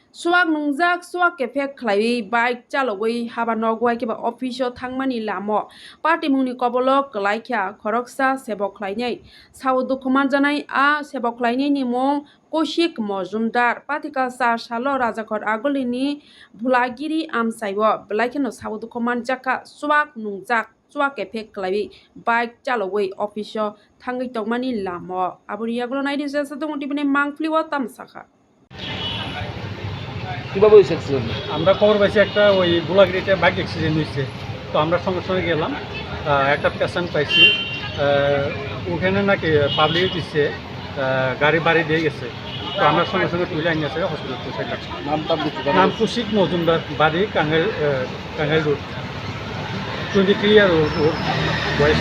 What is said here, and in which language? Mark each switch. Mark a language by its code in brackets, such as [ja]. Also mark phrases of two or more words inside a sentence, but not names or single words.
[trp] Suak nungjak suak kefek khlai bike chalogoi habano gwai keba office o thangmani lamo party mungni kobolok klaikya khoroksa sebok khlainai saudu khumanjanai a sebok khlainai ni mung Koshik Mojumdar patika sa salo rajakor agolini bhulagiri amsaibo blaikeno saudu khumanjaka suak nungjak suak kefek khlai bike chalogoi office o thangai tongmani lamo aboni agolo naidi jesa dong tibine mangfliwa tamsakha [bn] কিভাবে হয়েছে অ্যাক্সিডেন্ট? আমরা খবর পাইছি একটা ওই গোলাগিরিতে বাইক অ্যাক্সিডেন্ট হয়েছে। তো আমরা সঙ্গে সঙ্গে গেলাম, একটা পেশেন্ট পাইছি। ওখানে নাকি পাবলিক দিচ্ছে গাড়ি বাড়ি দিয়ে গেছে। তো আমরা সঙ্গে সঙ্গে তুলে আনি আছে হসপিটাল পৌঁছাই। নাম কুশিক মজুমদার, বাড়ি কাঙ্গাইল রোড, 23 ইয়ার ওর বয়স।